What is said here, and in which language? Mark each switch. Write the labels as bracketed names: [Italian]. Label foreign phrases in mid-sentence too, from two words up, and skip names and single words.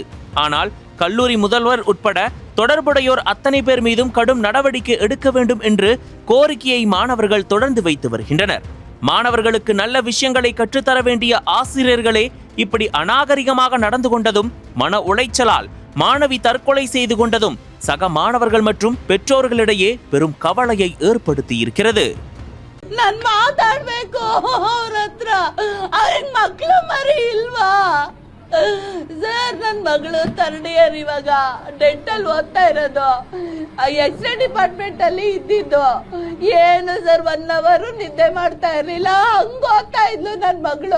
[Tamil] ஆனால் கல்லூரி முதல்வர் உட்பட தொடர்புடையோர் அத்தனை பேர் மீதும் கடும் நடவடிக்கை எடுக்க வேண்டும் என்று கோரிக்கையை மாணவர்கள் தொடர்ந்து வைத்து வருகின்றனர். மாணவர்களுக்கு நல்ல விஷயங்களை கற்றுத்தர வேண்டிய ஆசிரியர்களே இப்படி அநாகரிகமாக நடந்து கொண்டதும், மன உளைச்சலால் மாணவி தற்கொலை செய்து கொண்டதும் சக மாணவர்கள் மற்றும் பெற்றோர்களிடையே பெரும் கவலையை ஏற்படுத்தி இருக்கிறது. [Kannada] நான் ಮಾತಾಡಬೇಕು ಅವರ ಹತ್ರ. ಅವ್ರಿಗೆ ಮಕ್ಕಳು ಮರಿ ಇಲ್ವಾ ಸರ್? ನನ್ನ ಮಗಳು [English] third year [Kannada] ಇವಾಗ ಡೆಂಟಲ್ ಓದ್ತಾ ಇರೋದು. [English] X-ray department [Kannada] ಅಲ್ಲಿ ಇದ್ದಿದ್ದು. ಏನು ಸರ್ 1 ಅವರ್ ನಿದ್ದೆ ಮಾಡ್ತಾ ಇರ್ಲಿಲ್ಲ, ಹಂಗ ಓದ್ತಾ ಇದ್ಲು ನನ್ನ ಮಗಳು.